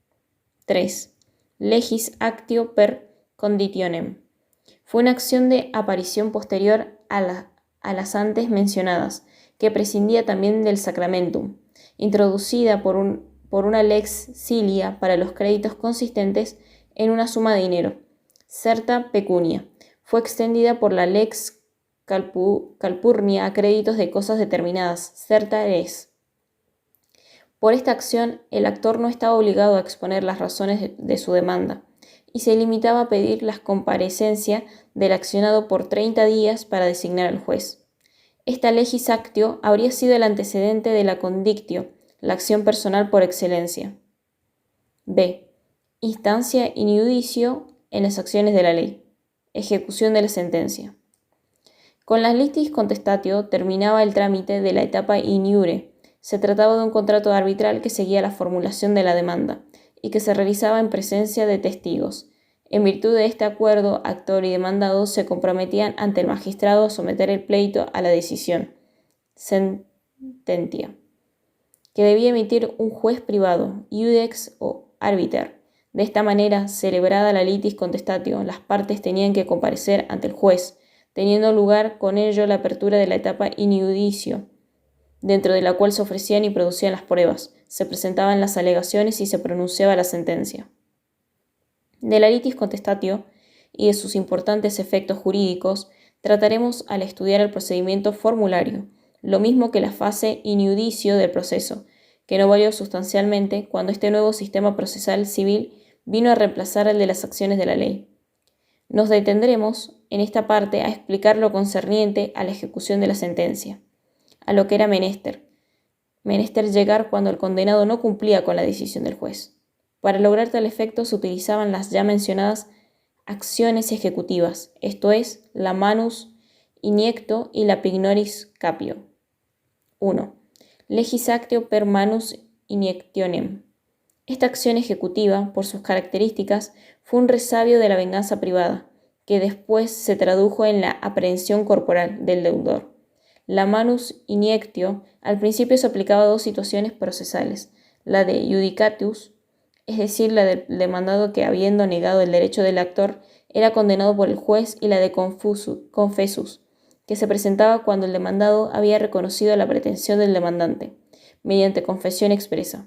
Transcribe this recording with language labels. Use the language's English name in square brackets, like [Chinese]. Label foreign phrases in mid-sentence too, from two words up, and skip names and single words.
[Spanish] 3. [Latin] Legis actio per conditionem. [Spanish] Fue una acción de aparición posterior a las antes mencionadas, que prescindía también del sacramentum, introducida por una [Latin] lex cilia [Spanish] para los créditos consistentes en una suma de dinero, [Latin] certa pecunia. [Spanish] Fue extendida por la [Latin] lex calpurnia [Spanish] a créditos de cosas determinadas, [Latin] certa res. [Spanish] Por esta acción, el actor no estaba obligado a exponer las razones de su demanda y se limitaba a pedir la comparecencia del accionado por 30 días para designar al juez. Esta [Latin] legis actio [Spanish] habría sido el antecedente de la condictio, la acción personal por excelencia. B. Instancia [Latin] in iudicio [Spanish] en las acciones de la ley. Ejecución de la sentencia. Con la [Latin] litis contestatio [Spanish] terminaba el trámite de la etapa [Latin] in iure. [Spanish] Se trataba de un contrato arbitral que seguía la formulación de la demanda y que se realizaba en presencia de testigos. En virtud de este acuerdo, actor y demandado se comprometían ante el magistrado a someter el pleito a la decisión, sententia, que debía emitir un juez privado, iudex o arbiter. De esta manera, celebrada la [Latin] litis contestatio, [Spanish] las partes tenían que comparecer ante el juez, teniendo lugar con ello la apertura de la etapa [Latin] in iudicio, [Spanish] dentro de la cual se ofrecían y producían las pruebas, se presentaban las alegaciones y se pronunciaba la sentencia. De la [Latin] litis contestatio [Spanish] y de sus importantes efectos jurídicos trataremos al estudiar el procedimiento formulario, lo mismo que la fase [Latin] in iudicio [Spanish] del proceso, que no varió sustancialmente cuando este nuevo sistema procesal civil vino a reemplazar el de las acciones de la ley. Nos detendremos en esta parte a explicar lo concerniente a la ejecución de la sentencia, a lo que era menester llegar cuando el condenado no cumplía con la decisión del juez. Para lograr tal efecto se utilizaban las ya mencionadas acciones ejecutivas, esto es, la [Latin] manus iniecto [Spanish] y la [Latin] pignoris capio. [Spanish] 1. [Latin] Legis actio per manus iniectionem. [Spanish] Esta acción ejecutiva, por sus características, fue un resabio de la venganza privada, que después se tradujo en la aprehensión corporal del deudor. La [Latin] manus iniectio [Spanish] al principio se aplicaba a dos situaciones procesales, la de judicatus, es decir, la del demandado que, habiendo negado el derecho del actor, era condenado por el juez, y la de confessus, que se presentaba cuando el demandado había reconocido la pretensión del demandante, mediante confesión expresa.